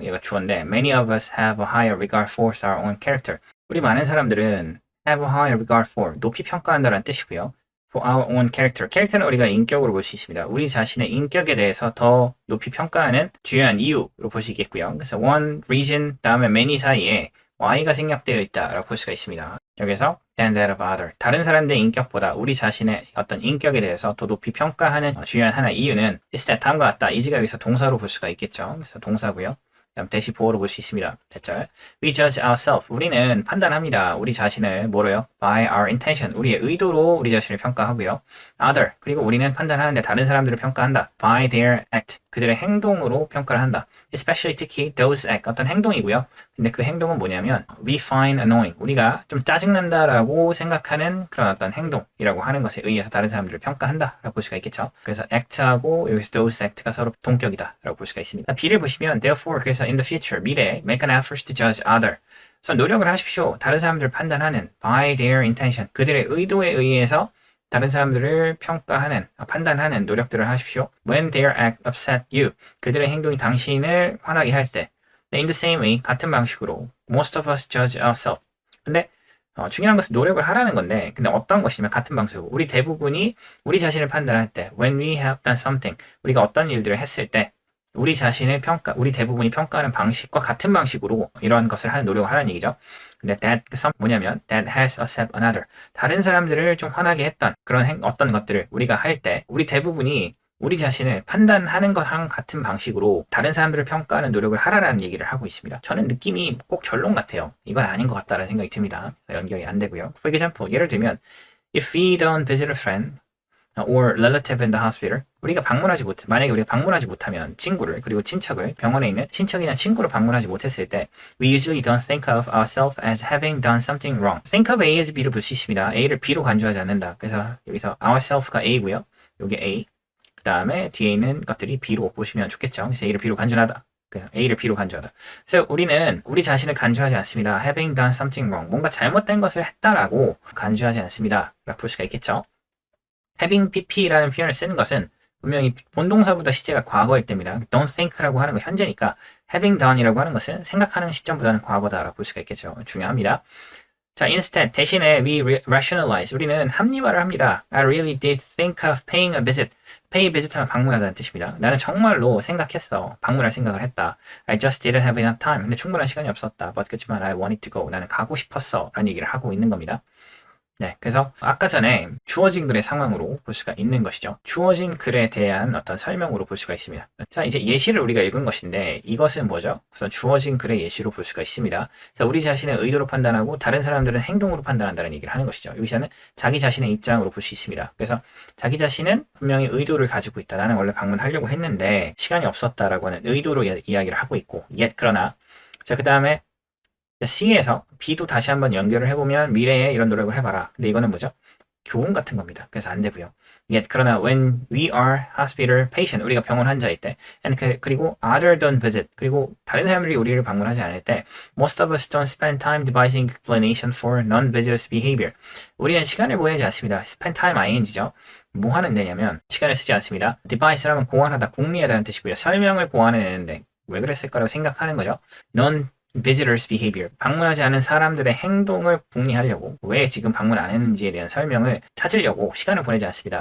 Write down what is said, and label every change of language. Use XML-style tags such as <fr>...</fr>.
<ko>얘가 주어인데</ko> <en>many of us have a higher regard for our own character.</en> <ko>우리 많은 사람들은</ko> <en>have a higher regard for,</en> <ko>높이 평가한다는 뜻이고요.</ko> <en>For our own character.</en> <ko>캐릭터는 우리가 인격으로 볼 수 있습니다. 우리 자신의 인격에 대해서 더 높이 평가하는 주요한 이유로 볼 수 있겠고요. 그래서 one reason 다음에 many 사이에 y가 생략되어 있다라고 볼 수가 있습니다. 여기서 than that of other. 다른 사람들의 인격보다 우리 자신의 어떤 인격에 대해서 더 높이 평가하는 주요한 하나의 이유는</ko> <en>is that</en> <ko>다음과 같다. is가 여기서 동사로 볼 수가 있겠죠. 그래서 동사고요. 그다음 대시 보어로 볼 수 있습니다. 됐죠?</ko> <en>We judge ourselves.</en> <ko>우리는 판단합니다. 우리 자신을 뭐로요?</ko> <en>By our intention.</en> <ko>우리의 의도로 우리 자신을 평가하고요.</ko> <en>Other.</en> <ko>그리고 우리는 판단하는데 다른 사람들을 평가한다.</ko> <en>By their act.</en> <ko>그들의 행동으로 평가를 한다.</ko> <en>Especially</en> <ko>특히</ko> <en>those act.</en> <ko>어떤 행동이고요. 근데 그 행동은 뭐냐면</ko> <en>we find annoying.</en> <ko>우리가 좀 짜증난다라고 생각하는 그런 어떤 행동이라고 하는 것에 의해서 다른 사람들을 평가한다라고 볼 수가 있겠죠. 그래서 act하고 여기서 those act가 서로 동격이다라고 볼 수가 있습니다. B를 보시면</ko> <en>therefore</en> <ko>그래서</ko> <en>in the future</en> <ko>미래에</ko> <en>make an effort to judge other.</en> <ko>그래서 노력을 하십시오. 다른 사람들을 판단하는</ko> <en>by their intention.</en> <ko>그들의 의도에 의해서 다른 사람들을 평가하는, 판단하는 노력들을 하십시오.</ko> <en>When their act upset you.</en> <ko>그들의 행동이 당신을 화나게 할 때.</ko> <en>In the same way,</en> <ko>같은 방식으로</ko> <en>most of us judge ourselves.</en> <ko>근데 중요한 것은 노력을 하라는 건데, 근데 어떤 것이냐면 같은 방식으로 우리 대부분이 우리 자신을 판단할 때,</ko> <en>when we have done something,</en> <ko>우리가 어떤 일들을 했을 때, 우리 자신을 우리 대부분이 평가하는 방식과 같은 방식으로 이러한 것을 하는 노력을 하는 얘기죠. 근데</ko> <en>that</en> <ko>뭐냐면</ko> <en>that has upset another.</en> <ko>다른 사람들을 좀 화나게 했던 그런 어떤 것들을 우리가 할 때, 우리 대부분이 우리 자신을 판단하는 것랑 같은 방식으로 다른 사람들을 평가하는 노력을 하라라는 얘기를 하고 있습니다. 저는 느낌이 꼭 결론 같아요. 이건 아닌 것 같다는 생각이 듭니다. 연결이 안 되고요.</ko> <en>For example,</en> <ko>예를 들면</ko> <en>if we don't visit a friend or relative in the hospital,</en> <ko>만약에 우리가 방문하지 못하면 친구를, 그리고 친척을, 병원에 있는 친척이나 친구를 방문하지 못했을 때</ko> <en>we usually don't think of ourselves as having done something wrong.</en> <ko>think of A as B를 볼 수 있습니다. A를 B로 간주하지 않는다. 그래서 여기서 ourself가 A고요. 여기 A. 그 다음에 뒤에 있는 것들이 B로 보시면 좋겠죠. 그래서 A를 B로 간주하다. A를 B로 간주하다. 그래서 우리는 우리 자신을 간주하지 않습니다.</ko> <en>having done something wrong.</en> <ko>뭔가 잘못된 것을 했다라고 간주하지 않습니다. 라고 볼 수가 있겠죠. having pp라는 표현을 쓰는 것은 분명히 본동사보다 시제가 과거일 때입니다. don't think라고 하는 거 현재니까 having done이라고 하는 것은 생각하는 시점보다는 과거다라고 볼 수가 있겠죠. 중요합니다. 자,</ko> <en>instead</en> <ko>대신에</ko> <en>we rationalize.</en> <ko>우리는 합리화를 합니다.</ko> <en>I really did think of paying a visit.</en> <ko>pay visit 하면 방문하다는 뜻입니다. 나는 정말로 생각했어. 방문할 생각을 했다.</ko> <en>I just didn't have enough time.</en> <ko>근데 충분한 시간이 없었다.</ko> <en>But</en> <ko>그렇지만</ko> <en>I wanted to go.</en> <ko>나는 가고 싶었어. 라는 얘기를 하고 있는 겁니다. 네, 그래서 아까 전에 주어진 글의 상황으로 볼 수가 있는 것이죠. 주어진 글에 대한 어떤 설명으로 볼 수가 있습니다. 자, 이제 예시를 우리가 읽은 것인데 이것은 뭐죠? 우선 주어진 글의 예시로 볼 수가 있습니다. 자, 우리 자신의 의도로 판단하고 다른 사람들은 행동으로 판단한다는 얘기를 하는 것이죠. 여기서는 자기 자신의 입장으로 볼 수 있습니다. 그래서 자기 자신은 분명히 의도를 가지고 있다. 나는 원래 방문하려고 했는데 시간이 없었다라고 하는 의도로 이야기를 하고 있고, 그러나 자, 그 다음에 C에서 B도 다시 한번 연결을 해보면 미래에 이런 노력을 해봐라. 근데 이거는 뭐죠? 교훈 같은 겁니다. 그래서 안 되고요. 그러나</ko> <en>when we are hospital patient,</en> <ko>우리가 병원 환자일 때,</ko> <en>and</en> <ko>그리고</ko> <en>other than visit,</en> <ko>그리고 다른 사람들이 우리를 방문하지 않을 때,</ko> <en>most of us don't spend time devising explanation for non-vigilous behavior.</en> <ko>우리는 시간을 보내지 않습니다. spend time ing죠. 뭐 하는 데냐면 시간을 쓰지 않습니다. device라면 보완하다, 궁리하다는 뜻이고요. 설명을 보완해내는데 왜 그랬을까라고 생각하는 거죠.</ko> <en>non-visitors behavior.</en> <ko>방문하지 않은 사람들의 행동을 궁리하려고, 왜 지금 방문 안 했는지에 대한 설명을 찾으려고 시간을 보내지 않습니다.</ko>